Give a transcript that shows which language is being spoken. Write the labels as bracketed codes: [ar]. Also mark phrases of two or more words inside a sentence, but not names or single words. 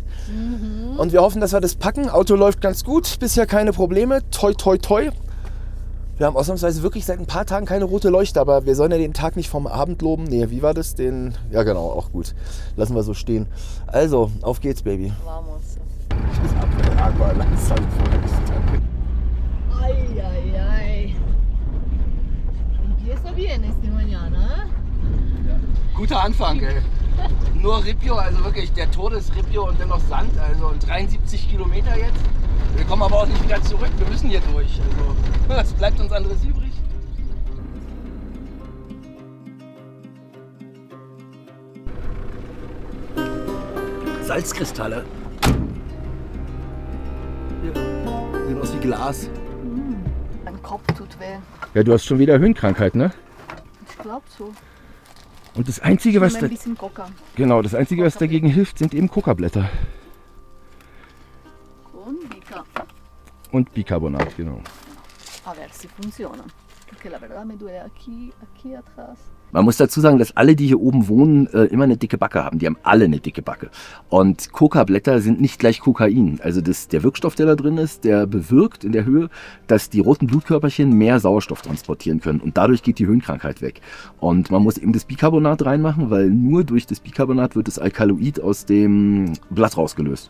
[de] Und wir hoffen, dass wir das packen. Auto läuft ganz gut, bisher keine Probleme. Toi, toi, toi. Wir haben ausnahmsweise wirklich seit ein paar Tagen keine rote Leuchte, aber wir sollen ja den Tag nicht vom Abend loben. Nee, wie war das? Ja genau, auch gut. Lassen wir so stehen. Also, auf geht's, Baby. [es] Vamos. Ay, Ay, ay, ay. Empieza bien este mañana, [de] guter Anfang, ey. Nur Ripio, also wirklich der Todesripio und dann noch Sand, also 73 Kilometer jetzt. Wir kommen aber auch nicht wieder zurück, wir müssen hier durch. Also, was bleibt uns anderes übrig? Salzkristalle. Hier. Sehen aus wie Glas. Mein Kopf tut weh. Ja, du hast schon wieder Höhenkrankheit, ne? Ich glaube so. Und das Einzige, was, Ein bisschen Coca. genau, das Einzige, was dagegen hilft, sind eben Kokablätter. [es] Con Bica. [de] Und Bicarbonat, genau. [es] A ver si funciona. Porque la verdad me duele aquí atrás. [de] Man muss dazu sagen, dass alle, die hier oben wohnen, immer eine dicke Backe haben. Die haben alle eine dicke Backe. Und Kokablätter sind nicht gleich Kokain. Also der Wirkstoff, der da drin ist, der bewirkt in der Höhe, dass die roten Blutkörperchen mehr Sauerstoff transportieren können. Und dadurch geht die Höhenkrankheit weg. Und man muss eben das Bicarbonat reinmachen, weil nur durch das Bicarbonat wird das Alkaloid aus dem Blatt rausgelöst.